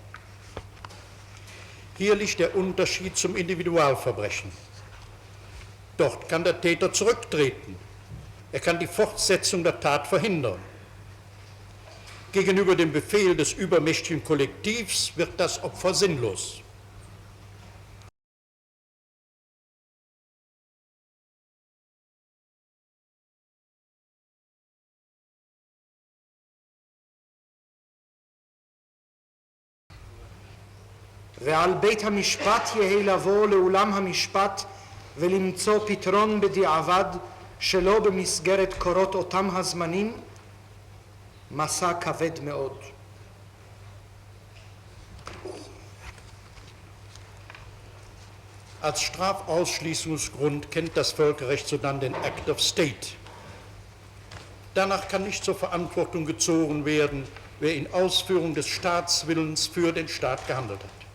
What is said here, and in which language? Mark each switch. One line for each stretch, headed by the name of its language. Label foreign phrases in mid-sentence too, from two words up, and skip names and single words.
German: Hier liegt der Unterschied zum Individualverbrechen. Dort kann der Täter zurücktreten. Er kann die Fortsetzung der Tat verhindern. Gegenüber dem Befehl des übermächtigen Kollektivs wird das Opfer sinnlos.
Hebrew: ועל בית המשפט יהי לבוא לאולם המשפט ולמצוא פתרון בדיעבד שלא במסגרת קורות אותם הזמנים, מסע כבד מאוד.
German: Als Strafausschließungsgrund kennt das Völkerrecht sodann den
English: Act of State.
German: Danach kann nicht zur Verantwortung gezogen werden, wer in Ausführung des Staatswillens für den Staat gehandelt hat.